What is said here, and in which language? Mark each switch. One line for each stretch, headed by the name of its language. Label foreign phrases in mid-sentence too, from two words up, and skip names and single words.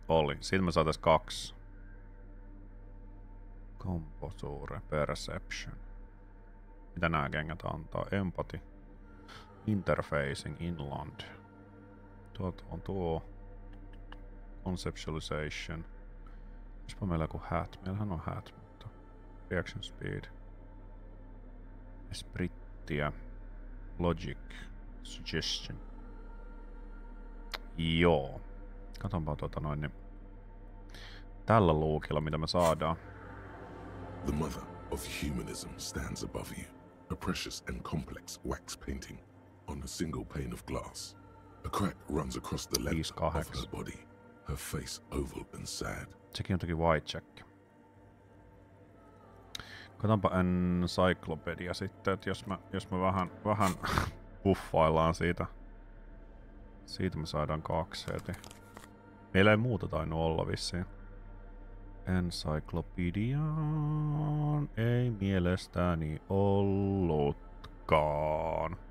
Finnish: Oli. Siitä me saatais 2. Composure, Perception. Mitä nää kengät antaa? Empathy. Interfacing, Inland. Tuolta on tuo. Conceptualization. Olispa meillä joku hat? Meillähän on hat, mutta... Reaction speed. Esprittiä. Logic. Suggestion. Joo. Katonpa niin. Tällä luukilla, mitä me saadaan.
English: The mother of humanism stands above you, a precious and complex wax painting on a single pane of glass. A crack runs across the length of her body, her face oval and sad.
Finnish: Sekin on toki whitejack. Katonpa Encyclopedia sitten, että jos me vähän buffaillaan siitä. Siitä me saadaan 2 heti. Meillä ei muuta tainnut olla vissiin. Encyclopediaan ei mielestäni ollutkaan.